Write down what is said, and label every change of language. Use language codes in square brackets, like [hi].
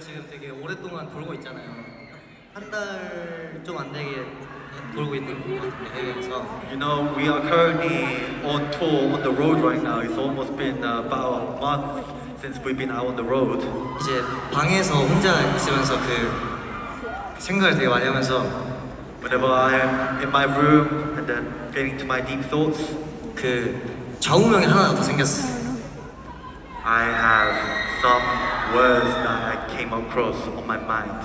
[ko] 되게 오랫동안 돌고 있잖아요. 한 달 좀 안 되게 돌고 있는 것 같은데 해외에서. [en] You know, we are currently on tour on the road right now. It's almost been about a month since we've been out on the road. [ko] 이제 방에서 혼자 있으면서 그 생각을 되게 많이 하면서 [en] Whenever I'm in my room and then getting to my deep thoughts, [ko] 그 좌우명이 하나 더 생겼어. [en] I have some words that I came across on my mind.